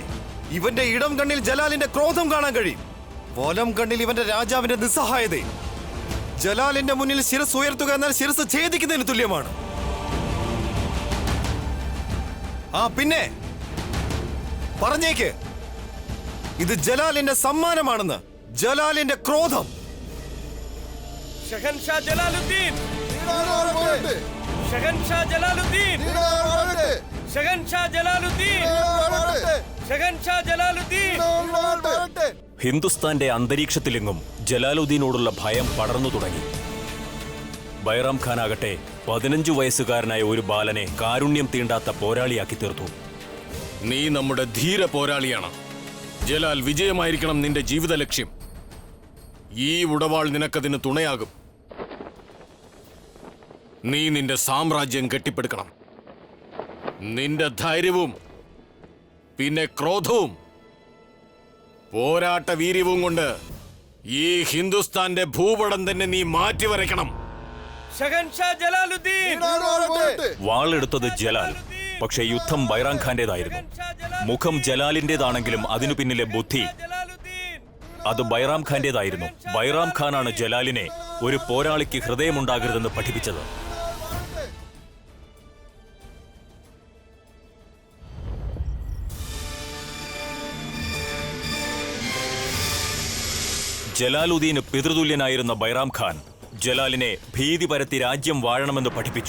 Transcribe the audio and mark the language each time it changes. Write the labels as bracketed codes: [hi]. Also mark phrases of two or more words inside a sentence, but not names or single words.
[ml] ഇവന്റെ ഇടം കണ്ണിൽ ജലാലിന്റെ ക്രോധം കാണാൻ കഴിയും, വലം കണ്ണിൽ ഇവന്റെ രാജാവിന്റെ നിസ്സഹായതയും. ജലാലിന്റെ മുന്നിൽ ശിരസ് ഉയർത്തുക എന്നാൽ ശിരസ് ഛേദിക്കുന്നതിന് തുല്യമാണ്. പിന്നെ പറഞ്ഞേക്ക്, ഇത് ജലാലിന്റെ സമ്മാനമാണെന്ന്, ജലാലിന്റെ ക്രോധം. [hi] शहनशाह जलालुद्दीन, शहनशाह जलालुद्दीन, शहनशाह जलालुद्दीन, शहनशाह जलालुद्दीन. [ml] ഹിന്ദുസ്ഥാന്റെ അന്തരീക്ഷത്തിലെങ്ങും ജലാലുദ്ദീനോടുള്ള ഭയം പടർന്നു തുടങ്ങി. ബൈറാം ഖാൻ ആകട്ടെ 15 വയസ്സുകാരനായ ഒരു ബാലനെ കാരുണ്യം തീണ്ടാത്ത പോരാളിയാക്കി തീർത്തു. നീ നമ്മുടെ ധീര പോരാളിയാണ് ജലാൽ. വിജയമായിരിക്കണം നിന്റെ ജീവിത ലക്ഷ്യം. ഈ ഉടവാൾ നിനക്കതിന് തുണയാകും. നീ നിന്റെ സാമ്രാജ്യം കെട്ടിപ്പടുക്കണം. നിന്റെ ധൈര്യവും പിന്നെ ക്രോധവും പോരാട്ട വീര്യവും കൊണ്ട് ഈ ഹിന്ദുസ്ഥാന്റെ ഭൂപടം തന്നെ നീ മാറ്റിവരയ്ക്കണം. [hi] शहनशाह जलालुद्दीन, [ml] വാളെടുത്തത് ജലാൽ, പക്ഷേ യുദ്ധം ബൈറാം ഖാന്റേതായിരുന്നു. മുഖം ജലാലിന്റേതാണെങ്കിലും അതിനു പിന്നിലെ ബുദ്ധി അത് ബൈറാം ഖാന്റേതായിരുന്നു. ബൈറാം ഖാനാണ് ജലാലിനെ ഒരു പോരാളിക്ക് ഹൃദയമുണ്ടാകരുതെന്ന് പഠിപ്പിച്ചത്. ജലാലുദ്ദീന് പിതൃതുല്യനായിരുന്ന ബൈറാം ഖാൻ ജലാലിനെ ഭീതി പരത്തി രാജ്യം വാഴണമെന്ന് പഠിപ്പിച്ചു.